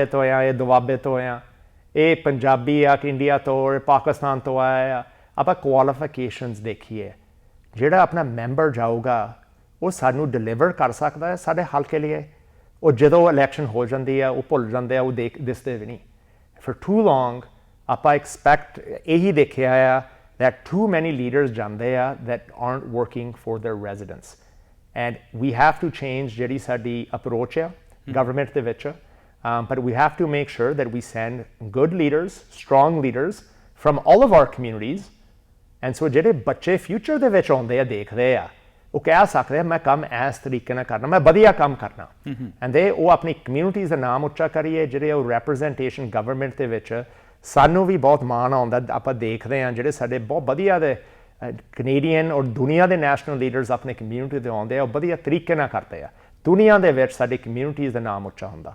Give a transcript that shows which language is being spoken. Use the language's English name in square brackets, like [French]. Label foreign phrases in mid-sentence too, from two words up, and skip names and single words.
[Punjabi] ਤੋਂ ਆ ਇਹ ਦੁਆਬੇ ਤੋਂ ਆ ਇਹ ਪੰਜਾਬੀ ਆ ਕਿ ਇੰਡੀਆ ਤੋਂ ਪਾਕਿਸਤਾਨ ਤੋਂ ਆਇਆ ਆ ਆਪਾਂ ਕੁਆਲੀਫਿਕੇਸ਼ਨਸ ਦੇਖੀਏ ਜਿਹੜਾ ਆਪਣਾ ਮੈਂਬਰ ਜਾਊਗਾ ਉਹ ਸਾਨੂੰ ਡਿਲੀਵਰ ਕਰ ਸਕਦਾ ਹੈ ਸਾਡੇ ਹਲਕੇ ਲਈ ਉਹ ਜਦੋਂ ਇਲੈਕਸ਼ਨ ਹੋ ਜਾਂਦੀ ਆ ਉਹ ਭੁੱਲ ਜਾਂਦੇ ਆ ਉਹ ਦਿਸਦੇ ਵੀ ਨਹੀਂ [English] for too long [Punjabi] ਆਪਾਂ ਐਕਸਪੈਕਟ ਇਹੀ ਦੇਖਿਆ ਆ [English] that too many leaders [Punjabi] ਜਾਂਦੇ ਆ [English] that aren't working for their residents and we have to change [Punjabi] ਜਿਹੜੀ ਸਾਡੀ ਅਪਰੋਚ ਆ ਗਵਰਨਮੈਂਟ ਦੇ ਵਿੱਚ [English] but we have to make sure that we send good leaders, strong leaders from all of our communities. And so [Punjabi] ਜਿਹੜੇ ਬੱਚੇ ਫਿਊਚਰ ਦੇ ਵਿੱਚ ਆਉਂਦੇ ਆ ਦੇਖਦੇ ਆ ਉਹ ਕਹਿ ਸਕਦੇ ਆ ਮੈਂ ਕੰਮ ਇਸ ਤਰੀਕੇ ਨਾਲ ਕਰਨਾ ਮੈਂ ਵਧੀਆ ਕੰਮ ਕਰਨਾ [English] and they [Punjabi] ਉਹ ਆਪਣੀ ਕਮਿਊਨਿਟੀਜ਼ ਦਾ ਨਾਮ ਉੱਚਾ ਕਰੀਏ ਜਿਹੜੇ ਉਹ ਰੈਪਰੈਜ਼ੈਂਟੇਸ਼ਨ ਗਵਰਨਮੈਂਟ ਦੇ ਵਿੱਚ ਸਾਨੂੰ ਵੀ ਬਹੁਤ ਮਾਣ ਆਉਂਦਾ ਆਪਾਂ ਦੇਖਦੇ ਹਾਂ ਜਿਹੜੇ ਸਾਡੇ ਬਹੁਤ ਵਧੀਆ ਦੇ ਕੈਨੇਡੀਅਨ ਔਰ ਦੁਨੀਆ ਦੇ [English] national leaders [Punjabi] ਆਪਣੇ ਕਮਿਊਨਿਟੀ ਦੇ ਆਉਂਦੇ ਆ ਉਹ ਵਧੀਆ ਤਰੀਕੇ ਨਾਲ ਕਰਦੇ ਆ ਦੁਨੀਆ ਦੇ ਵਿੱਚ ਸਾਡੀ ਕਮਿਊਨਿਟੀਜ਼ ਦਾ ਨਾਮ ਉੱਚਾ ਹੁੰਦਾ